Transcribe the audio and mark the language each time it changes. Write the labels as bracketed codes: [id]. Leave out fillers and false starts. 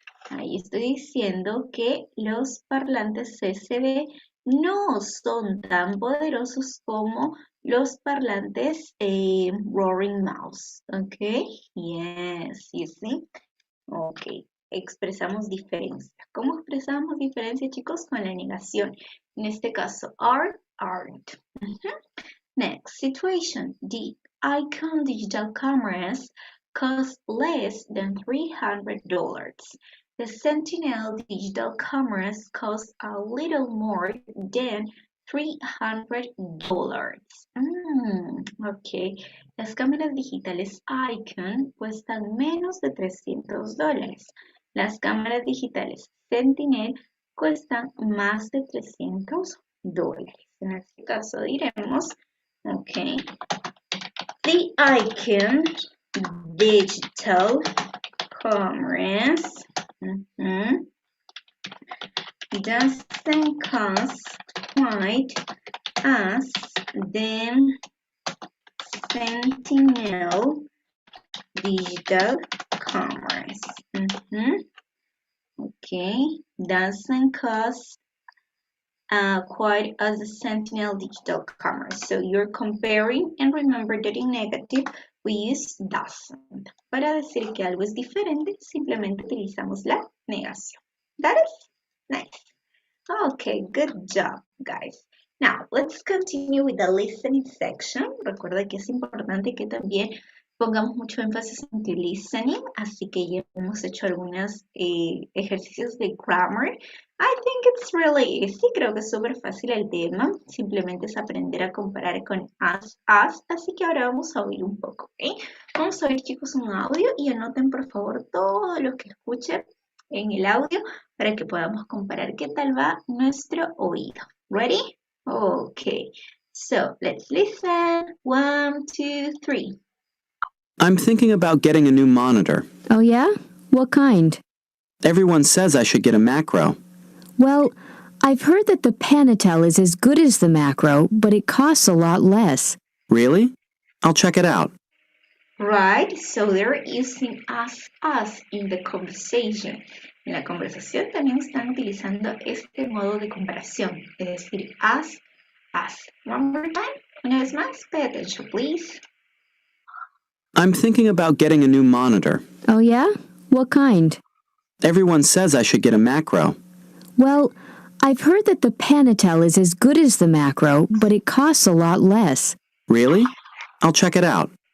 [es] Ahí estoy diciendo que los parlantes CCV no son tan poderosos como los parlantes roaring mouse, ¿ok? [en] Yes, you see? [es] Ok, expresamos diferencia. ¿Cómo expresamos diferencia, chicos? Con la negación. En este caso, are, aren't. [en] Next situation, the Icon digital cameras cost less than $300. The Sentinel digital cameras cost a little more than $300. [es] Ok, las cámaras digitales Icon cuestan menos de $300. Las cámaras digitales Sentinel cuestan más de $300. En este caso diremos, ok, [en] the icon digital commerce doesn't cost quite as the Sentinel digital commerce. Okay, doesn't cost quite as the Sentinel digital commerce. So you're comparing, and remember that in negative we use doesn't. [es] Para decir que algo es diferente, simplemente utilizamos la negación. [en] That is nice. Okay, good job, guys. Now, let's continue with the listening section. [es] Recuerda que es importante que también pongamos mucho énfasis en el listening, así que ya hemos hecho algunos ejercicios de grammar. [en] I think it's really easy, [es] creo que es súper fácil el tema, simplemente es aprender a comparar con as, así que ahora vamos a oír un poco, ¿ok? Vamos a oír, chicos, un audio y anoten por favor todo lo que escuchen en el audio para que podamos comparar qué tal va nuestro oído. [en] Ready? Okay, so let's listen. 1, 2, 3. I'm thinking about getting a new monitor. Oh yeah? What kind? Everyone says I should get a macro. Well, I've heard that the Panatel is as good as the macro, but it costs a lot less. Really? I'll check it out. Right, so they're using us in the conversation. [es] En la conversación también están utilizando este modo de comparación, es decir, as. [en] One more time, [es] una vez más, [en] pay attention, please. I'm thinking about getting a new monitor. Oh yeah? What kind? Everyone says I should get a macro. Well, I've heard that the Panatel is as good as the macro, but it costs a lot less. Really? I'll check it out.